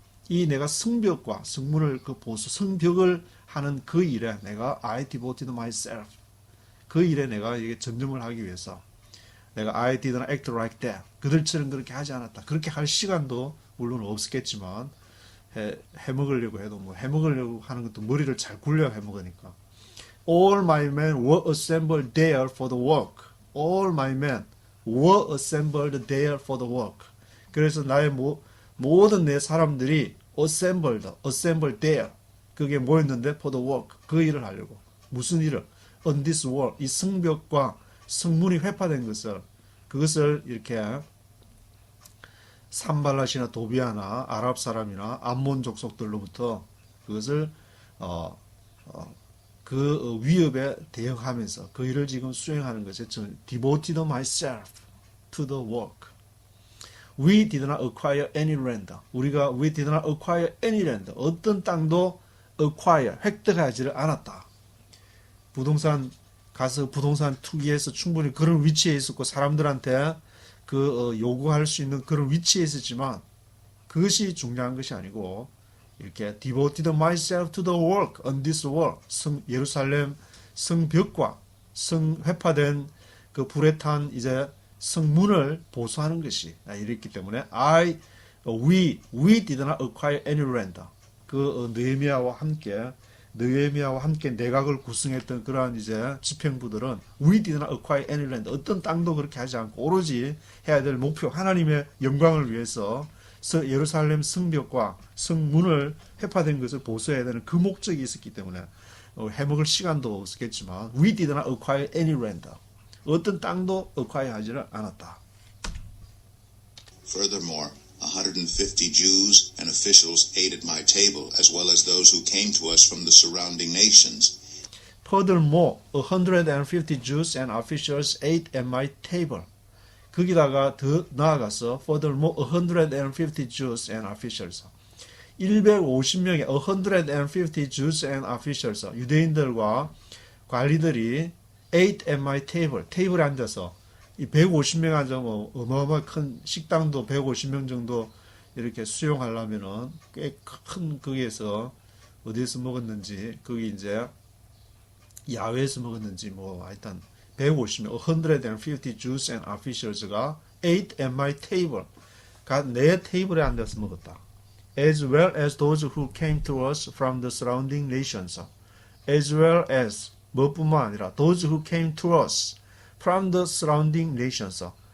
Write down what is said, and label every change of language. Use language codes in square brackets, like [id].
[ko] 이 내가 성벽과 성문을 그 보수 성벽을 하는 그 일에 내가 [en] I devoted myself. [ko] 그 일에 내가 이게 전념을 하기 위해서 내가 [en] I didn't act like that. [ko] 그들처럼 그렇게 하지 않았다. 그렇게 할 시간도 물론 없었겠지만 해먹으려고 해도 뭐 해먹으려고 하는 것도 머리를 잘 굴려야 해먹으니까. [en] All my men were assembled there for the work. All my men were assembled there for the work. [ko] 그래서 나의 모든 내 사람들이 [en] assembled there. [ko] 그게 뭐였는데? [en] For the work. [ko] 그 일을 하려고. 무슨 일을? [en] On this work. [ko] 이 성벽과 성문이 회파된 것을, 그것을 이렇게 산발랏이나 도비아나 아랍 사람이나 암몬 족속들로부터 그것을 그 위협에 대응하면서 그 일을 지금 수행하는 것에 저는 [en] devoted myself to the work. We did not acquire any land. [ko] 우리가 [en] we did not acquire any land. [ko] 어떤 땅도 acquire, 획득하지를 않았다. 부동산 가서 부동산 투기해서 충분히 그런 위치에 있었고 사람들한테 요구할 수 있는 그런 위치에 있었지만 그것이 중요한 것이 아니고 이렇게 [en] devoted myself to the work on this work. [ko] 예루살렘 성벽과 회파된 그 불에 탄 이제 성문을 보수하는 것이 이랬기 때문에 [en] we did not acquire any land. [ko] 그 느헤미야와 함께 내각을 구성했던 그러한 이제 집행부들은 [en] we did not acquire any land. [ko] 어떤 땅도 그렇게 하지 않고 오로지 해야 될 목표 하나님의 영광을 위해서 예루살렘 성벽과 성문을 회파된 것을 보수해야 되는 그 목적이 있었기 때문에 해먹을 시간도 없었겠지만 [en] we did not acquire any land. [ko] 어떤 땅도 acquire 하지를 않았다. [en] Furthermore, 150 Jews and officials ate at my table, as well as those who came to us from the surrounding nations. Furthermore, 150 Jews and officials ate at my table. [ko] 거기다가 더 나아가서 furthermore [en] 150 Jews and officials [ko] 150명의 150 Jews and officials 유대인들과 관리들이 [en] ate at my table [ko] 테이블에 앉아서 이 150명 앉으면 어마어마한 큰 식당도 150명 정도 이렇게 수용하려면은 꽤 큰 거기에서 어디에서 먹었는지 거기 이제 야외에서 먹었는지 뭐 하여튼 150명 [en] 150 Jews and officials [ko] 가 [en] ate at my table [ko] 내 테이블에 앉아서 먹었다. [en] As well as those who came to us from the surrounding nations. As well as [ko] 뭐뿐만 아니라 [en] those who came to us from the surrounding nations.